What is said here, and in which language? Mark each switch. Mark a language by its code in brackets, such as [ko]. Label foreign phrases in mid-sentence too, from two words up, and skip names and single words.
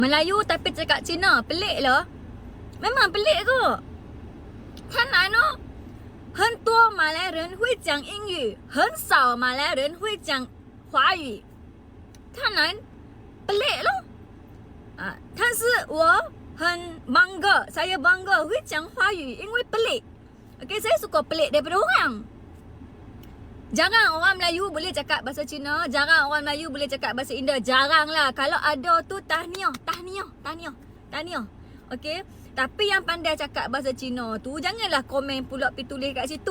[ms] Melayu tapi cakap Cina. Pelik lah. Memang pelik kot. [zh] 很难哦。很多马来人会讲英语，很少马来人会讲华语。太难， [ms] pelik loh. [zh] 但是我很 [ms] bangga, saya bangga [zh] 会讲华语，因为 pelik. [ms] Okay, saya suka pelik daripada orang. Jarang orang Melayu boleh cakap bahasa Cina, jarang orang Melayu boleh cakap bahasa India, jarang lah. Kalau ada tu tahniah. Okay. Tapi yang pandai cakap bahasa Cina tu, janganlah komen pula pergi tulis kat situ.